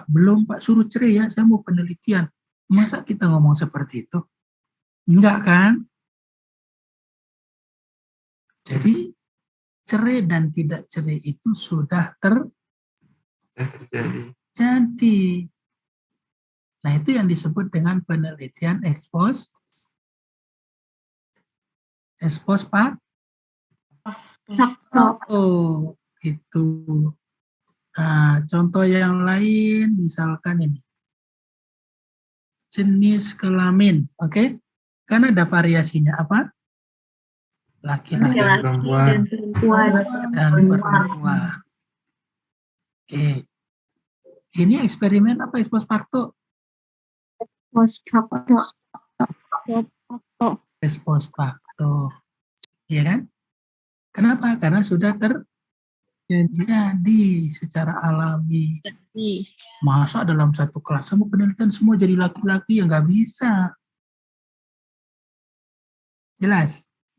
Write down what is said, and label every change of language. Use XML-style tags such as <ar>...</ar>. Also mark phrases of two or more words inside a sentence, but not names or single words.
<id>Belum Pak, suruh cerai ya, saya mau penelitian. Masa kita ngomong seperti itu? Enggak kan? Jadi cerai dan tidak cerai itu sudah terjadi. Nah, itu yang disebut dengan penelitian</id> <la>ex post facto.</la> <id>Gitu. Nah, contoh yang lain misalkan ini. Jenis kelamin, oke? Kan ada variasinya apa? Laki-laki dan perempuan. dan perempuan. Oke. Ini eksperimen apa</id> <la>ex post facto? Post facto. Ex post facto.</la> <id>Iya kan? Kenapa? Karena sudah terjadi secara alami. Masa dalam satu kelas semua penelitian semua jadi laki-laki, ya nggak bisa. Jelas?</id>